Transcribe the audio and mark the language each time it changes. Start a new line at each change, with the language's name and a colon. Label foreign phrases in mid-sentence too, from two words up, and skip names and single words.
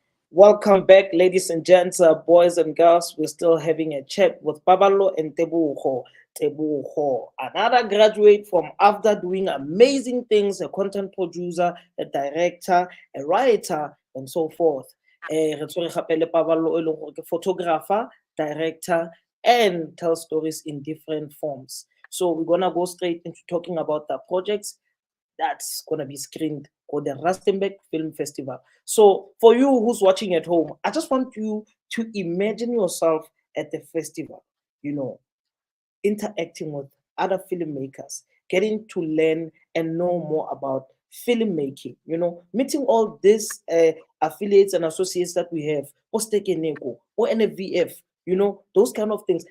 English: Welcome back, ladies and gents, boys and girls. We're still having a chat with Paballo and Tebogo. Tebogo, another graduate from after doing amazing things, a content producer, a director, a writer, and so forth.
Tswana: Re tshwere gape le Paballo e leng gore ke photographer, director,
English: and tell stories in different forms. So we're gonna go straight into talking about the projects that's gonna be screened for the Rustenburg Film Festival. So for you who's watching at home, I just want you to imagine yourself at the festival, you know, interacting with other filmmakers, getting to learn and know more about filmmaking, you know, meeting all these affiliates and associates that we have, or Stekeneko, or NFVF, you know, those kind of things.